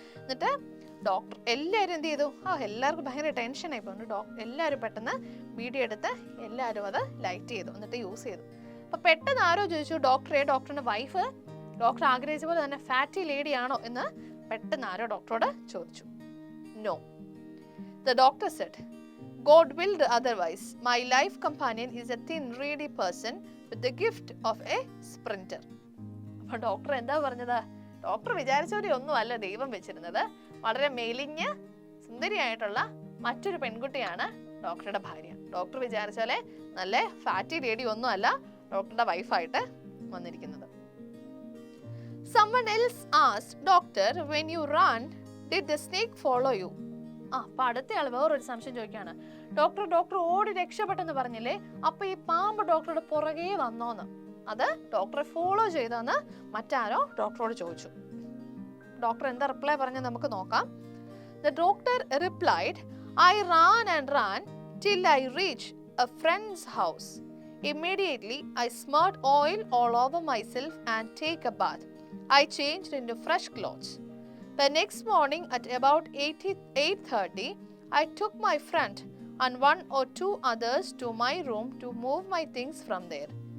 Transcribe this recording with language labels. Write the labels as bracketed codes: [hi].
[ml] എന്നിട്ട് ഡോക്ടർ എല്ലാവരും എന്ത് ചെയ്തു, എല്ലാവർക്കും ഭയങ്കര ടെൻഷനായി പോകുന്നു. എല്ലാവരും പെട്ടെന്ന് വീഡിയോ എടുത്ത് എല്ലാവരും അത് ലൈറ്റ് ചെയ്തു, എന്നിട്ട് യൂസ് ചെയ്തു. അപ്പൊ പെട്ടെന്ന് ആരോ ചോദിച്ചു, ഡോക്ടറുടെ വൈഫ് ഡോക്ടർ ആഗ്രഹിച്ച പോലെ തന്നെ ഫാറ്റി ലേഡി ആണോ എന്ന് പെട്ടെന്ന് ആരോ ഡോക്ടറോട് ചോദിച്ചു. [en] No. The doctor said, God willed otherwise. My life companion is a thin, reedy person with the gift of a sprinter. [ml] അപ്പോൾ ഡോക്ടർ എന്താ പറഞ്ഞത്? ഡോക്ടർ വിചാരിച്ചവരെ ഒന്നും അല്ല ദൈവം വെച്ചിരുന്നത്. വളരെ മെലിഞ്ഞ് സുന്ദരിയായിട്ടുള്ള മറ്റൊരു പെൺകുട്ടിയാണ് ഡോക്ടറുടെ ഭാര്യ. ഡോക്ടർ വിചാരിച്ച പോലെ നല്ല ഫാറ്റി ലേഡി ഒന്നും അല്ല ഡോക്ടറുടെ വൈഫായിട്ട് വന്നിരിക്കുന്നത്. [en] Someone else asked, "Doctor, when you ran, did the snake follow you?" [ml] അപ്പൊ അടുത്തയാൾ വേറൊരു സംശയം ചോദിക്കുകയാണ്, ഡോക്ടർ ഓടി രക്ഷപ്പെട്ടെന്ന് പറഞ്ഞില്ലേ, അപ്പൊ ഈ പാമ്പ് ഡോക്ടറുടെ പുറകെ വന്നോന്ന്, അത് ഡോക്ടറെ ഫോളോ ചെയ്തെന്ന് മറ്റാരോ ഡോക്ടറോട് ചോദിച്ചു. ഡോക്ടർ എന്താ റിപ്ലൈ പറഞ്ഞത് നമുക്ക് നോക്കാം. [en] The doctor replied, "I ran and ran till I reached a friend's house. Immediately I smeared oil all over myself and take a bath. I changed into fresh clothes. The next morning at about 8:30, I took my friend and 1 or 2 others to my room to move my things from there.